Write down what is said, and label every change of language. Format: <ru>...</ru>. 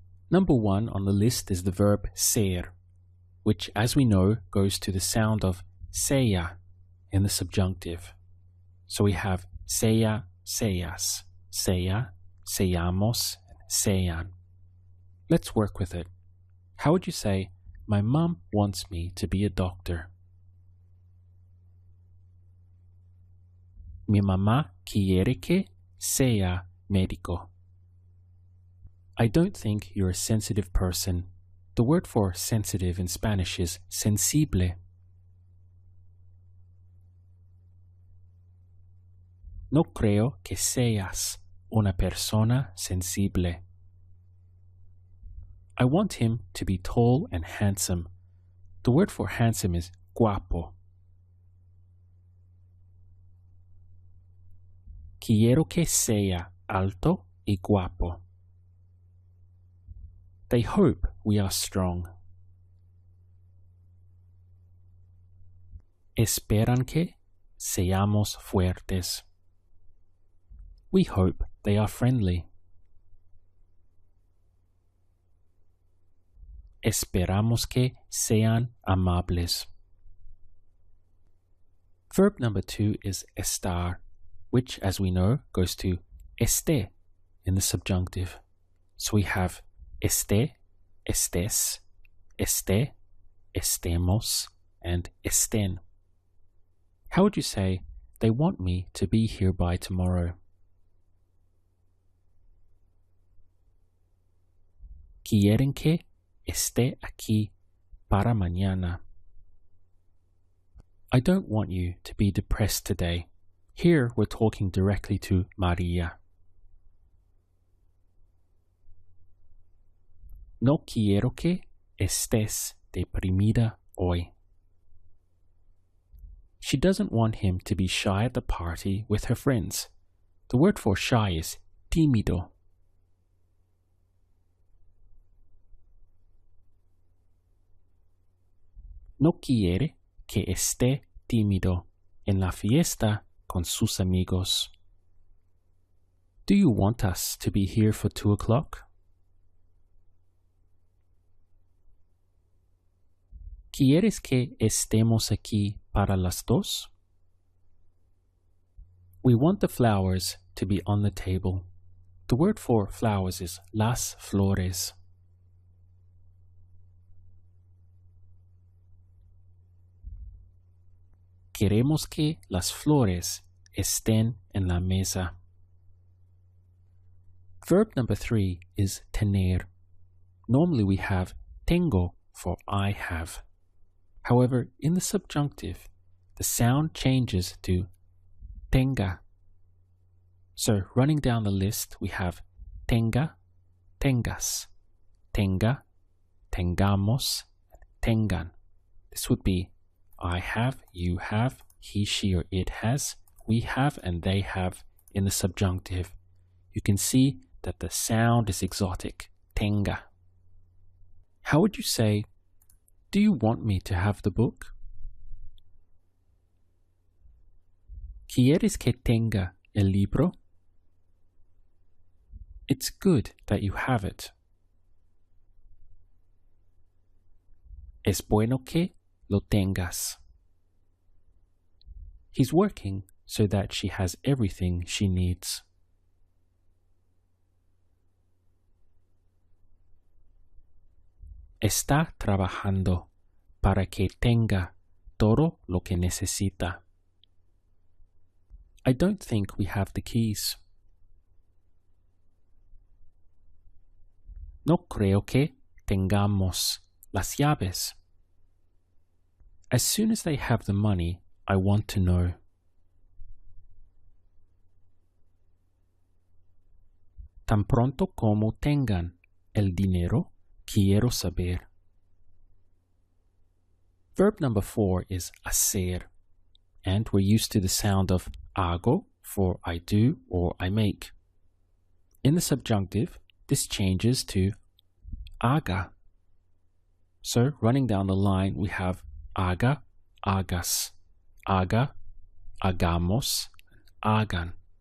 <en>Number 1 on the list is the verb ser, which, as we know, goes to the sound of sea in the subjunctive. So we have sea, seas, sea, seamos, sean. Let's work with it. How would you say, my mum wants me to be a doctor?</en> <es>Mi mamá quiere que sea médico.</es> <en>I don't think you're a sensitive person. The word for sensitive in Spanish is sensible.</en> <es>No creo que seas una persona sensible.</es> <en>I want him to be tall and handsome. The word for handsome is guapo.</en> <es>Quiero que sea alto y guapo.</es> <en>They hope we are strong.</en> <es>Esperan que seamos fuertes.</es> <en>We hope they are friendly.</en> <es>Esperamos que sean amables.</es> <en>Verb number 2 is estar, which, as we know, goes to esté in the subjunctive. So we have esté, estés, esté, estemos, and estén. How would you say, they want me to be here by tomorrow?</en> <es>Quieren que esté aquí para mañana.</es> <en>I don't want you to be depressed today. Here we're talking directly to Maria.</en> <es>No quiero que estés deprimida hoy.</es> <en>She doesn't want him to be shy at the party with her friends. The word for shy is tímido.</en> <es>No quiere que esté tímido en la fiesta con sus amigos.</es> <en>Do you want us to be here for 2 o'clock?</en> <es>¿Quieres que estemos aquí para las 2?</es> <en>We want the flowers to be on the table. The word for flowers is las flores.</en> <es>Queremos que las flores estén en la mesa.</es> <en>Verb number 3 is tener. Normally we have tengo for I have. However, in the subjunctive, the sound changes to tenga. So running down the list, we have tenga, tengas, tenga, tengamos, tengan. This would be I have, you have, he, she, or it has, we have, and they have in the subjunctive. You can see that the sound is exotic, tenga. How would you say, do you want me to have the book?</en> <es>¿Quieres que tenga el libro?</es> <en>It's good that you have it.</en> <es>Es bueno que lo tengas.</es> <en>He's working so that she has everything she needs.</en> <es>Está trabajando para que tenga todo lo que necesita.</es> <en>I don't think we have the keys.</en> <es>No creo que tengamos las llaves.</es> <en>As soon as they have the money, I want to know.</en> <es>Tan pronto como tengan el dinero, quiero saber.</es> <en>Verb number 4 is hacer, and we're used to the sound of hago for I do or I make. In the subjunctive, this changes to haga. So running down the line, we have haga, hagas, haga, hagamos, hagan.</en>